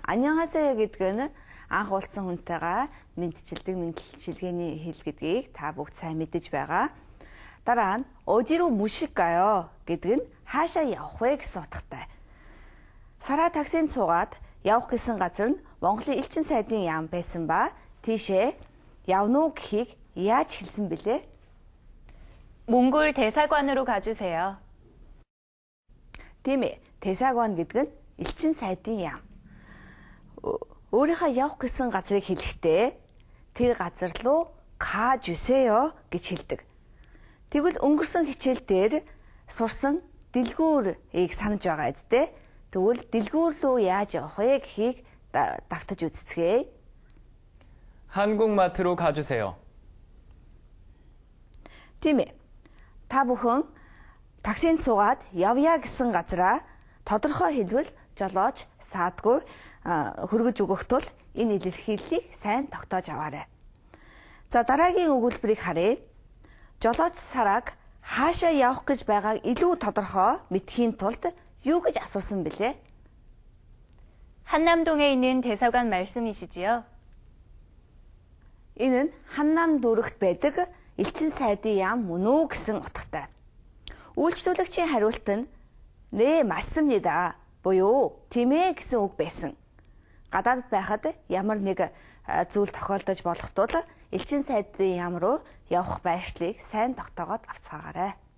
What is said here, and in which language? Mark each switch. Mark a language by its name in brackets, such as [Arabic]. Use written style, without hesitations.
[Korean] 안녕하세요 [Mongolian] гэдэг нь анх уулзсан хүнтэйгээ мэдчилдэг мэдчилгээний хэл гэдгийг та бүгд сайн мэдэж байгаа. Дараа нь [Korean] 어디로 모실까요 [Mongolian] гэдэг нь хаашаа явах вэ гэсэн утгатай. Сара таксинд суугаад явах гэсэн газар нь Монголын элчин сайдын яам байсан ба тийшээ явна уу гэхийг яаж хэлсэн бэлээ? [Korean] 몽골 대사관으로 가주세요. [Mongolian] Тийм ээ. 대사관 гэдэг нь элчин сайдын яам. Өөрийнхөө явах гэсэн газрыг хэлэхдээ тэр газар руу [Korean] 가주세요 [Mongolian] гэж хэлдэг. Тэгвэл өнгөрсөн хичээл дээр сурсан дэлгүүрийг санаж байгаа үсттэй. Тэгвэл дэлгүүр рүү яаж явах вэ гэхийг давтаж үзцгээе. [Korean] 한국마트로 가주세요. [Mongolian] Тийм ээ. Та бүхэн таксинд суугаад явъя гэсэн газараа тодорхой хэлбэл жолооч саадгүй хөргөж өгөх тул энэ илэрхийллийг сайн тогтоож аваарай. За дараагийн өгүүлбэрийг харъя. Жолооч Сараг хаашаа явах гэж байгааг илүү тодорхой мэдхийн тулд юу гэж асуусан бэлээ? [Korean] 한남동에 있는 대사관 말씀이시지요? [Mongolian] Энэ нь Ханнам дүүрэгт байдаг элчин сайдын яам мөн үү гэсэн утгатай. Үйлчлүүлэгчийн хариулт нь [Korean] "네, 맞습니다" [Mongolian] буюу "тийм ээ" гэсэн үг байсан. Гадаадд байхад ямар нэг зүйл тохиолдож болох тул элчин сайдын яам руу явах байршлыг сайн тогтоогоод авцгаагаарай.